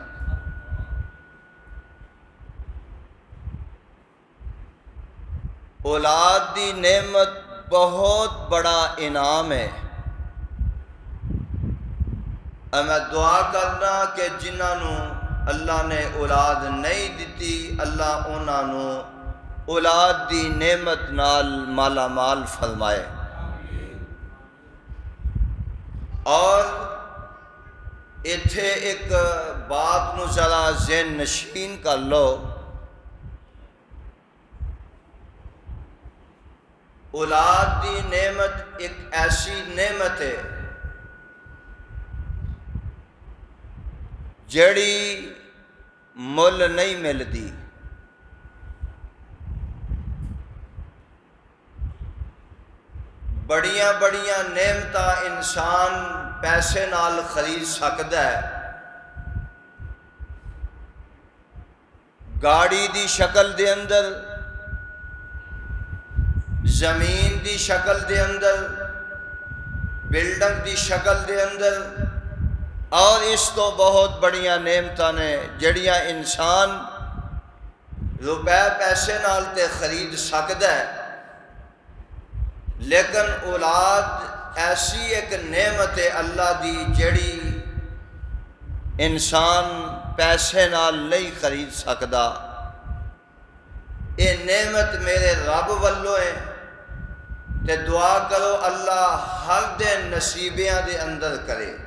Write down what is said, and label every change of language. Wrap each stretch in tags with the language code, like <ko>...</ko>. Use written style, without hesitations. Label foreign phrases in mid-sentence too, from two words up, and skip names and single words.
<pa>اولاد دی نعمت بہت بڑا انعام ہے. میں دعا کرنا کہ جنہاں نو اللہ نے اولاد نہیں دیتی، اللہ انہاں نو اولاد دی نعمت نال مالا مال فرمائے. اور ایتھے ایک بات نو ذرا ذہن نشین کر لو. اولاد دی نعمت ایک ایسی نعمت ہے جڑی مل نہیں ملدی. بڑیاں بڑیاں نعمتاں انسان پیسے نال خرید سکدا ہے. گاڑی دی شکل دے اندر، زمین دی شکل دے اندر، بلڈنگ دی شکل دے اندر، اور اس تو بہت بڑیاں نعمتاں نے جڑیاں انسان روپے پیسے نال تے خرید سکدا ہے. لیکن اولاد ایسی ایک نعمت ہے اللہ دی جڑی انسان پیسے نال نہیں خرید سکدا. یہ نعمت میرے رب والوں ہے تے دعا کرو اللہ ہر دن نصیبیاں دے اندر کرے.</pa>